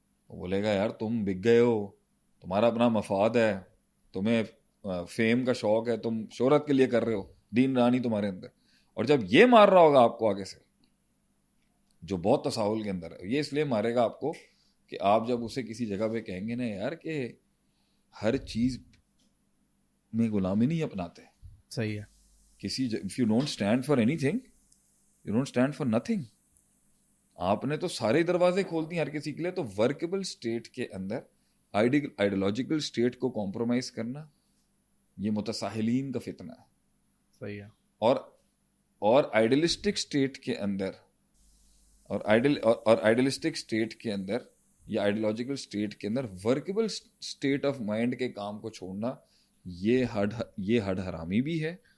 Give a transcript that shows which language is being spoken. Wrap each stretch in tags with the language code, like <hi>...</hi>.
<ur>وہ بولے گا یار تم بک گئے ہو, تمہارا اپنا مفاد ہے, تمہیں فیم کا شوق ہے, تم شہرت کے لیے کر رہے ہو, دین رانی تمہارے اندر. اور جب یہ مار رہا ہوگا آپ کو آگے سے, جو بہت تساہل کے اندر ہے, یہ اس لیے مارے گا آپ کو کہ آپ جب اسے کسی جگہ پہ کہیں گے نا یار کہ ہر چیز میں غلامی نہیں اپناتے. صحیح ہے.</ur> <en>کسی if you don't stand for anything, you don't stand for nothing.</en> <ur>آپ نے تو سارے دروازے کھول دی ہر کسی کے لیے. تو ورکیبل اسٹیٹ کے اندر آئیڈیالوجیکل اسٹیٹ کو کمپرومائز کرنا یہ متساہلین کا فتنہ ہے. صحیح ہے. اور آئیڈیلسٹک اسٹیٹ کے اندر اور آئیڈیلسٹک اسٹیٹ کے اندر یا آئیڈیالوجیکل اسٹیٹ کے اندر ورکیبل اسٹیٹ آف مائنڈ کے کام کو چھوڑنا یہ ہڈ حرامی بھی ہے.</ur>